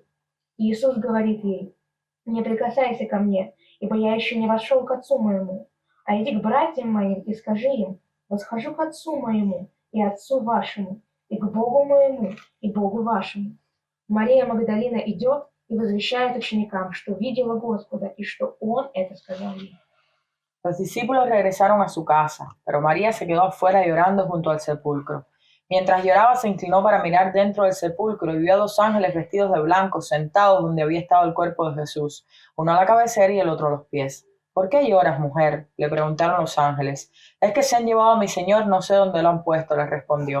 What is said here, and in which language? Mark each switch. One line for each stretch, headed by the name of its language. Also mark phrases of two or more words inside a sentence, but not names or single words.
Russian: Иисус говорит ей: «Не прикасайся ко мне, ибо я еще не вошел к Отцу моему. А иди к братьям моим и скажи им: восхожу к Отцу моему и Отцу вашему, и к Богу моему и Богу вашему». Мария Магдалина идет и возвещает ученикам, что видела Господа и что Он это сказал ей.
Spanish: Los discípulos regresaron a su casa, pero María se quedó afuera llorando junto al sepulcro. Mientras lloraba, se inclinó para mirar dentro del sepulcro y vio a dos ángeles vestidos de blanco sentados donde había estado el cuerpo de Jesús, uno a la cabecera y el otro a los pies. ¿Por qué lloras, mujer?, le preguntaron los ángeles. Es que se han llevado a mi Señor, no sé dónde lo han puesto, le respondió.